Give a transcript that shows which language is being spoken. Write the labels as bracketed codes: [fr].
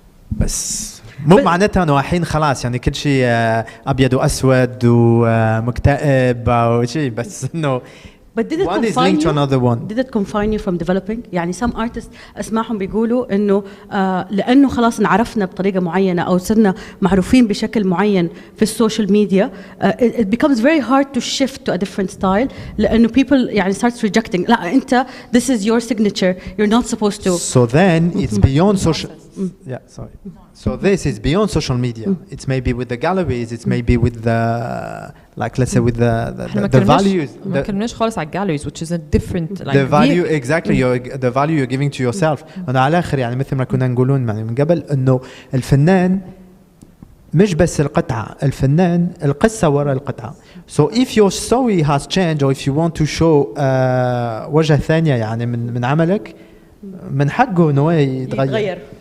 [ar] بس مو معناتها انه الحين خلاص يعني كل شيء ابيض واسود ومكتئب او شيء بس انه [en] But did it one is linked to another one. Did it confine you from developing? يعني some artists [ar] اسمعهم بيقولوا انه لانه خلاص انعرفنا بطريقه معينه او صرنا معروفين بشكل معين في السوشيال ميديا [en] it becomes very hard to shift to a different style لانه people يعني starts rejecting [ar] لا انت [en] this is your signature you're not supposed to. So then it's beyond social. Yeah, sorry. So this is beyond social media. It's maybe with the galleries. It's maybe with the like let's say with the values. [ar] ما كلمناش خالص على [en] galleries, which is a different like the value exactly the value you're giving to yourself. [ar] أنا على الآخر يعني مثل ما كنا نقولون يعني من قبل إنه الفنان مش بس القطعة الفنان القصة وراء القطعة. [en] So if your story has changed or if you want to show [ar] وجهة ثانية يعني من عملك من حقه إنه يتغير.